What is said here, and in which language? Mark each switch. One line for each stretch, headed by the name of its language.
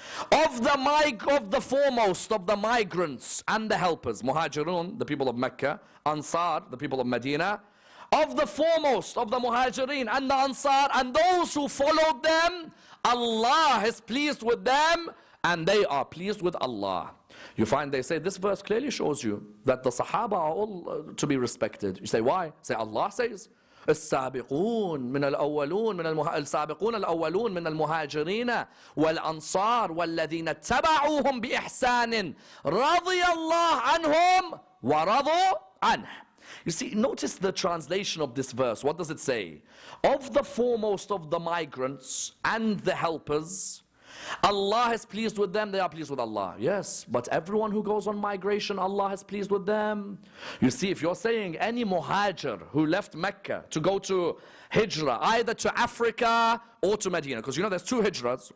English: Of the foremost of the migrants and the helpers, Muhajirun, the people of Mecca, Ansar, the people of Medina, of the foremost of the Muhajirin and the Ansar, and those who followed them, Allah is pleased with them, and they are pleased with Allah. You find they say this verse clearly shows you that the Sahaba are all to be respected. You say why?
Arabic: Say Allah says, السابقون من الأولون السابقون الأولون من المهاجرين والأنصار والذين اتبعوهم بإحسان رضي الله عنهم ورضوا عنه.
English: You see, notice the translation of this verse. What does it say? Of the foremost of the migrants and the helpers, Allah is pleased with them, they are pleased with Allah. Yes, but everyone who goes on migration, Allah is pleased with them. You see, if you're saying any muhajir who left Mecca to go to hijrah, either to Africa or to Medina, because you know there's two hijrahs.